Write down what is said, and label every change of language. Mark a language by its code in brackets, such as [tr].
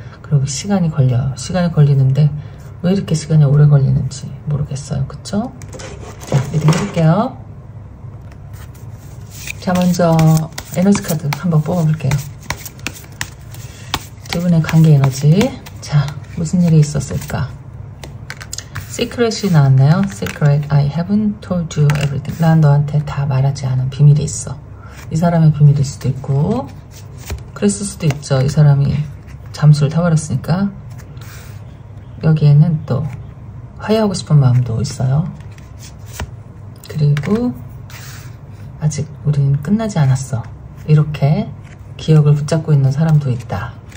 [ko] 그리고 시간이 걸려요. 시간이 걸리는데 왜 이렇게 시간이 오래 걸리는지 모르겠어요. 그쵸? 자, 리딩 해볼게요. 자, 먼저 에너지 카드 한번 뽑아볼게요. 두 분의 관계 에너지. 자, 무슨 일이 있었을까? Secret이 나왔네요. [en] Secret, I haven't told you everything. [ko] 난 너한테 다 말하지 않은 비밀이 있어. 이 사람의 비밀일 수도 있고, 그랬을 수도 있죠. 이 사람이 잠수를 타버렸으니까. 여기에는 또 화해하고 싶은 마음도 있어요. 그리고 아직 우린 끝나지 않았어, 이렇게 기억을 붙잡고 있는 사람도 있다.